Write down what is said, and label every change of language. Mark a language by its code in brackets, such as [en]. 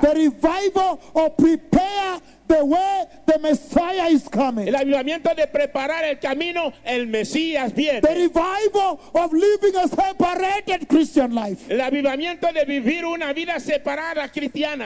[en] The revival of prepare the way the Messiah is coming. [es] El avivamiento de preparar el camino, el Mesías viene. [en] The revival of living a separated Christian life. [es] El avivamiento de vivir una vida separada cristiana.